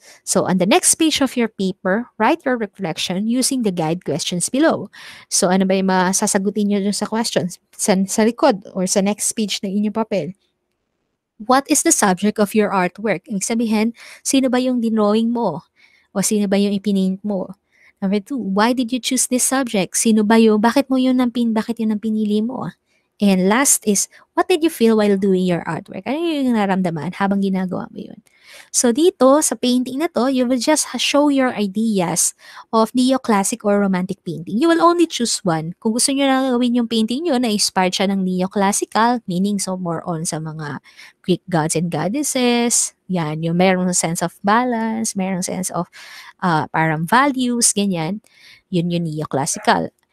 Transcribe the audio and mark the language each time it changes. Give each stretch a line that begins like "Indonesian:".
English: So on the next page of your paper, write your reflection using the guide questions below.
Filipino: So ano ba yung masasagutin nyo dun sa questions? Sa likod or sa next page na inyong papel.
English: What is the subject of your artwork?
Filipino: Ibig sabihin, sino ba yung dinrawing mo? O sino ba yung ipinaint mo?
English: Number 2, why did you choose this subject?
Filipino: Sino ba yung, bakit yun ang pinili mo?
English: And last is, what did you feel while doing your artwork?
Filipino: Ano yung naramdaman habang ginagawa mo yun?
English: So dito, sa painting na to, you will just show your ideas of neoclassic or romantic painting. You will only choose one.
Filipino: Kung gusto nyo na gawin yung painting nyo na inspired siya ng neoclassical, meaning so more on sa mga Greek gods and goddesses, yan, yung merong sense of balance, merong sense of parang values, ganyan, yun yung neoclassical.